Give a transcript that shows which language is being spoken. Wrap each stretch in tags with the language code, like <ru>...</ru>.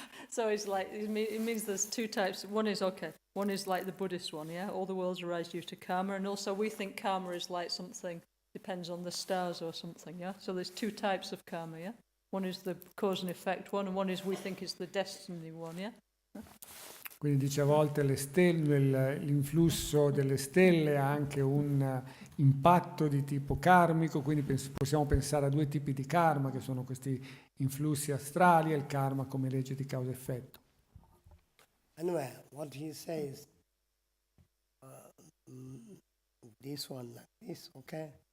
<en>So it's like it means there's two types. One is like the Buddhist one, yeah. All the worlds arise due to karma, and also we think karma is like something depends on the stars or something, yeah. So there's two types of karma, yeah. One is the cause and effect one, and one is we think is the destiny one, yeah.</en> <it>Quindi dice a volte le stelle, l'influsso delle stelle ha anche un impatto di tipo karmico, quindi possiamo pensare a due tipi di karma, che sono questi influssi astrali e il karma come legge di causa-effetto.</it> <en>Anyway, what he says, this one like this, okay?</en>